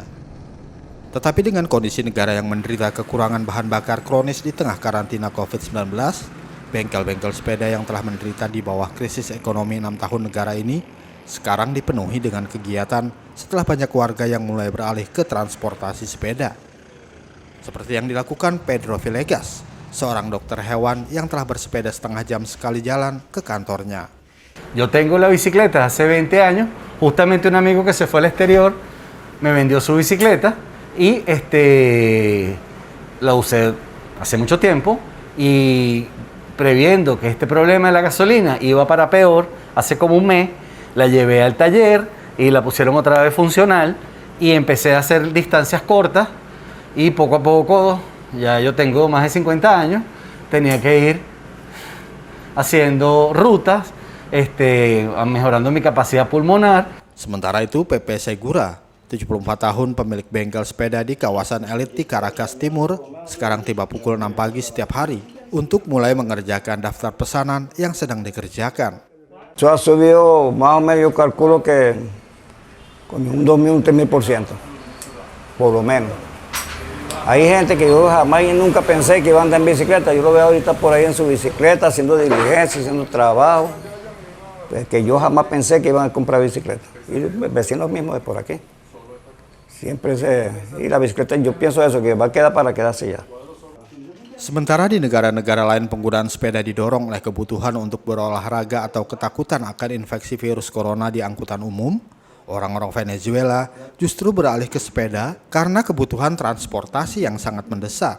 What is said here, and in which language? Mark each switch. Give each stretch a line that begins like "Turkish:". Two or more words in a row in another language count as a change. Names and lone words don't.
Indonesian: Tetapi dengan kondisi negara yang menderita kekurangan bahan bakar kronis di tengah karantina COVID-19, bengkel-bengkel sepeda yang telah menderita di bawah krisis ekonomi 6 tahun negara ini sekarang dipenuhi dengan kegiatan setelah banyak warga yang mulai beralih ke transportasi sepeda. Seperti yang dilakukan Pedro Villegas, seorang dokter hewan yang telah bersepeda setengah jam sekali jalan ke kantornya.
Spanish: Yo tengo la bicicleta hace 20 años, justamente un amigo que se fue al exterior me vendió su bicicleta y la usé hace mucho tiempo y previendo que este problema de la gasolina iba para peor, hace como un mes la llevé al taller y la pusieron otra vez funcional y empecé a hacer distancias cortas y poco a poco, ya yo tengo más de 50 años, tenía que ir haciendo rutas, mejorando mi capacidad pulmonar.
Indonesian: Sementara itu, Pepe Segura, 74 tahun pemilik bengkel sepeda di kawasan elit di Caracas Timur, sekarang tiba pukul 6 pagi setiap hari untuk mulai mengerjakan daftar pesanan yang sedang dikerjakan.
Spanish: Yo ha subido más o menos, yo calculo que con un 2.000, un 3.000%, por lo menos. Hay gente que yo jamás y nunca pensé que iba a andar en bicicleta, yo lo veo ahorita por ahí en su bicicleta, haciendo diligencia, haciendo trabajo, que yo jamás pensé que iban a comprar bicicleta. Y vecinos mismos de por aquí. Y la bicicleta, yo pienso eso, que va a quedar para quedarse ya.
Indonesian: Sementara di negara-negara lain penggunaan sepeda didorong oleh kebutuhan untuk berolahraga atau ketakutan akan infeksi virus corona di angkutan umum, orang-orang Venezuela justru beralih ke sepeda karena kebutuhan transportasi yang sangat mendesak.